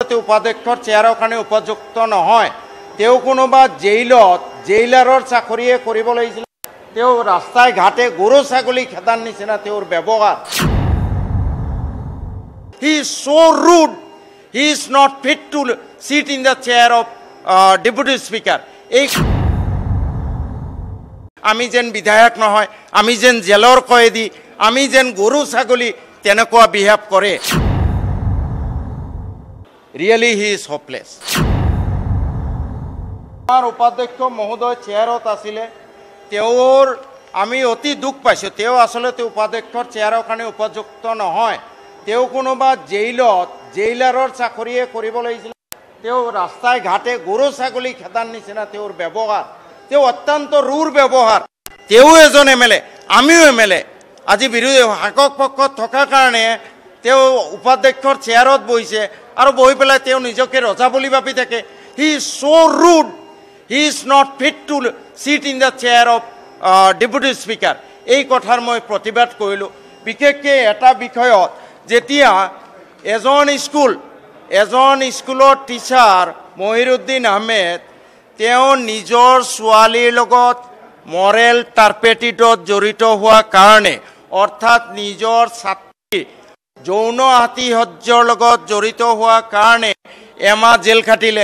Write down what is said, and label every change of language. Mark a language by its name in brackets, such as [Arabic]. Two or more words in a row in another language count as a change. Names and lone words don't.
[Assamese] উপাধ্যক্ষৰ চেয়াৰৰ কাৰণে উপযুক্ত নহয়। তেওঁ কোনোবা জেইলাৰৰ চাকৰিয়ে কৰিব লাগিছিল। তেওঁ ৰাস্তাই ঘাটে গৰু ছাগলী খেদাৰ নিচিনা তেওঁৰ ব্যৱহাৰ। [English] He is so rude. He is not fit to sit in the chair of deputy speaker. [Assamese] আমি যেন বিধায়ক নহয়, আমি যেন জেলৰ কয়েদি, আমি যেন গৰু ছাগলী তেনেকুৱা বিহেভ কৰে। [English] Really he is hopeless. [Assamese] আমাৰ উপাধ্যক্ষ মহোদয় চেয়াৰত আছিলে, তেওঁৰ আমি অতি দুখ পাইছোঁ। তেওঁ আচলতে উপাধ্যক্ষৰ চেয়াৰৰ কাৰণে উপযুক্ত নহয়। তেওঁ কোনোবা জেইলাৰৰ চাকৰিয়ে কৰিব লাগিছিল। তেওঁ ৰাস্তাই ঘাটে গৰু ছাগলী খেদাৰ নিচিনা তেওঁৰ ব্যৱহাৰ। তেওঁ অত্যন্ত ৰুৰ ব্যৱহাৰ। তেওঁ এজন MLA, আমিও MLA। আজি বিৰোধী শাসক পক্ষত থকাৰ কাৰণে তেওঁ উপাধ্যক্ষৰ চেয়াৰত বহিছে আৰু বহি পেলাই তেওঁ নিজকে ৰজা বুলি ভাবি থাকে। [English] he is so rude. He is not fit to sit in the chair of deputy speaker. [Assamese] এই কথাৰ মই প্ৰতিবাদ কৰিলোঁ। বিশেষকৈ এটা বিষয়ত যেতিয়া এজন স্কুলৰ টিচাৰ মহিৰুদ্দিন আহমেদ তেওঁ নিজৰ ছোৱালীৰ লগত [English] moral turpitude [Assamese] জড়িত হোৱাৰ কাৰণে, অৰ্থাৎ নিজৰ ছাত্ৰী যৌন আতিশয্যৰ লগত জড়িত হোৱাৰ কাৰণে এমাহ জেল খাটিলে।